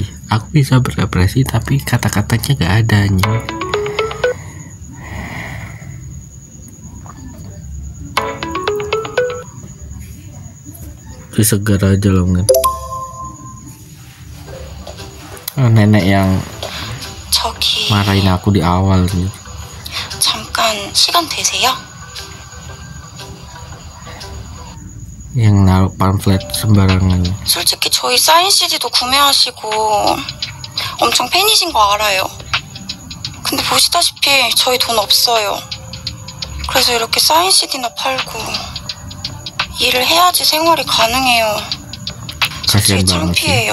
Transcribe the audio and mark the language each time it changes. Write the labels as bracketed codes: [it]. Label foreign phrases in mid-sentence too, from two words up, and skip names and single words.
[id] Aku bisa berepresi tapi kata-katanya gak ada anjir. kopi segar aja loh mungkin. Nenek yang [ko] 저기 [id] marahin aku di awal nih. [ko] 잠깐 시간 되세요? [id] Yang naruh pamflet sembarangan. [ko] 솔직히 저희 사인 CD도 구매하시고 엄청 팬이신 거 알아요. 근데 보시다시피 저희 돈 없어요. 그래서 이렇게 사인 CD나 팔고 일을 해야지 생활이 가능해요. 솔직히 창피해요.